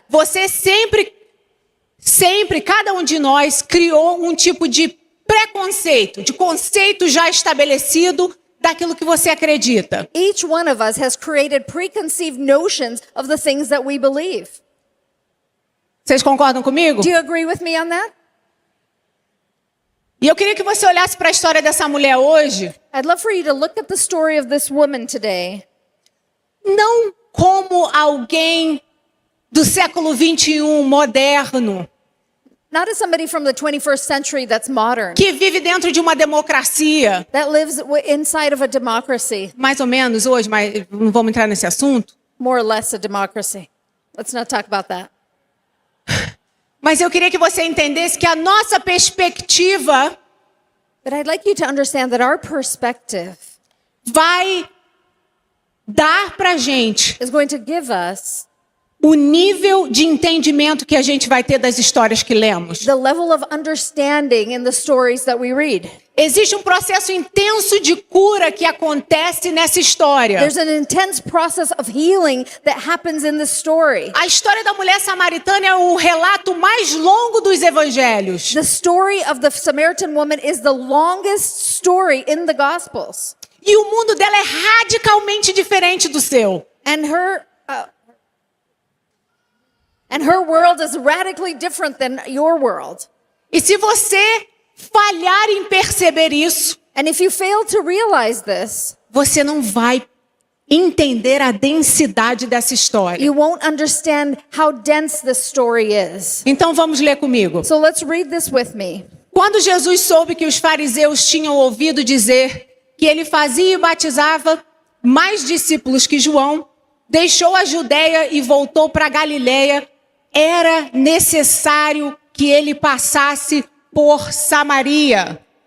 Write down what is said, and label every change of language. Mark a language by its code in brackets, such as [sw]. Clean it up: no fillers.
[pt] Você sempre, cada um de nós criou um tipo de preconceito, de conceito já estabelecido daquilo que você acredita. [en] each one of us has created preconceived notions of the things that we believe. [pt] Vocês concordam comigo? [en] Do you agree with me on that? [pt] E eu queria que você olhasse para a história dessa mulher hoje, [en] I'd love for you to look at the story of this woman today, [pt] não como alguém do século 21 moderno, [en] not as somebody from the 21st century that's modern, [pt] que vive dentro de uma democracia, [en] that lives inside of a democracy, [pt] mais ou menos hoje, mas não vamos entrar nesse assunto. [en] more or less a democracy. Let's not talk about that. [pt] Mas eu queria que você entendesse que a nossa perspectiva [en] But I'd like you to understand that our perspective [pt] vai dar para a gente [en] is going to give us [pt] o nível de entendimento que a gente vai ter das histórias que lemos. [en] the level of understanding in the stories that we read. [pt] Existe um processo intenso de cura que acontece nessa história. [en] There's an intense process of healing that happens in this story. [pt] A história da mulher samaritana é o relato mais longo dos evangelhos. [en] The story of the Samaritan woman is the longest story in the Gospels. [pt] E o mundo dela é radicalmente diferente do seu. [en] And her world is radically different than your world. [pt] E se você falhar em perceber isso, [en] And if you fail to realize this, [pt] você não vai entender a densidade dessa história. [en] you won't understand how dense this story is. [pt] Então vamos ler comigo. [en] So let's read this with me. [pt] Quando Jesus soube que os fariseus tinham ouvido dizer que ele fazia e batizava mais discípulos que João, deixou a Judeia e voltou para a Galileia. Era necessário que ele passasse por Samaria.